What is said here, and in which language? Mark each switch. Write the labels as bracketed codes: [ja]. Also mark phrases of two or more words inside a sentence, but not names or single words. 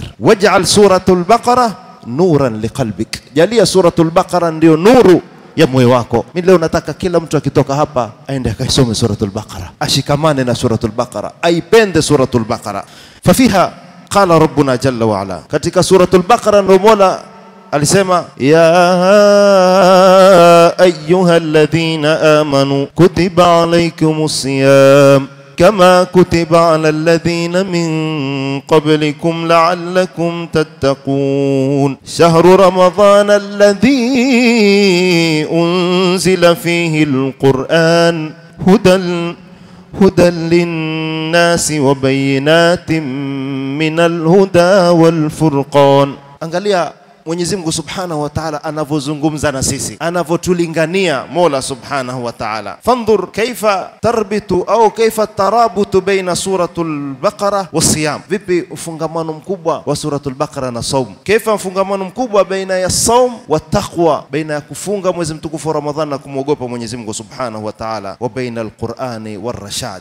[ar] واجعل سورة البقرة نورا لقلبك, [sw] jalia suratul baqara ndio nuru ya moyo wako. Mimi leo nataka kila mtu akitoka hapa aende akaisome suratul baqara, ashikamane na suratul baqara, aipende suratul baqara. [ar] ففيها قال ربنا جل وعلا, [sw] katika suratul baqara ndio Mola alisema ya [ar] أيها الذين آمنوا كتب عليكم الصيام كما كتب على الذين من قبلكم لعلكم تتقون شهر رمضان الذي أنزل فيه القرآن هدى للناس وبينات من الهدى والفرقان. [sw] Angalia Mwenyezi Mungu [ar] سبحانه وتعالى [sw] anavozungumza na sisi, anavotulingania Mola [ar] سبحانه وتعالى. فانظر كيف تربط أو كيف الترابط بين سورة البقرة والصيام, [sw] vipi ufungamano mkubwa wa suratul Baqara na saum, kaifa ufungamano mkubwa baina ya saum wa taqwa, baina ya kufunga mwezi mtukufu wa Ramadhani na kumwogopa Mwenyezi Mungu [ar] سبحانه وتعالى, وبين القرآن والرشاد.